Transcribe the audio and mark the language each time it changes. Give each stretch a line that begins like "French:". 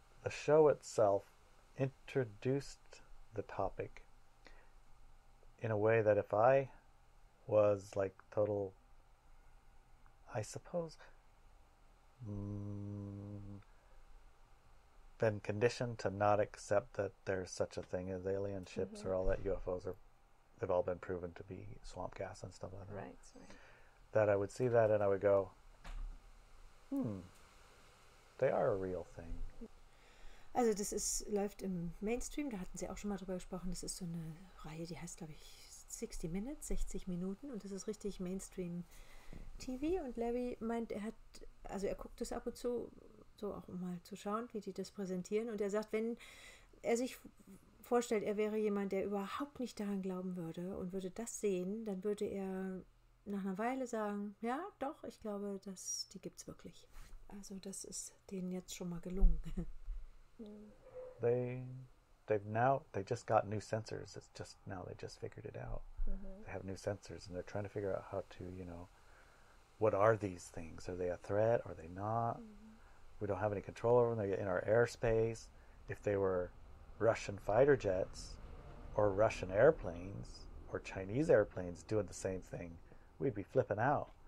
English: The show itself introduced the topic in a way that if I was like total, I suppose, been conditioned to not accept that there's such a thing as alien ships or all that UFOs they've all been proven to be swamp gas and stuff like that. Right. That I would see that and I would go, they are a real thing.
German: Also das läuft im Mainstream, da hatten Sie auch schon mal drüber gesprochen, das ist so eine Reihe, die heißt, glaube ich, 60 Minutes, 60 Minuten und das ist richtig Mainstream TV und Larry meint, er guckt das ab und zu, so auch um mal zu schauen, wie die das präsentieren und er sagt, wenn er sich vorstellt, er wäre jemand, der überhaupt nicht daran glauben würde und würde das sehen, dann würde er nach einer Weile sagen, ja, doch, ich glaube, die gibt es wirklich. Also das ist denen jetzt schon mal gelungen.
English: They just got new sensors. It's just now they just figured it out. They have new sensors and they're trying to figure out how to, what are these things? Are they a threat? Are they not? We don't have any control over them. They're in our airspace. If they were Russian fighter jets or Russian airplanes or Chinese airplanes doing the same thing, we'd be flipping out.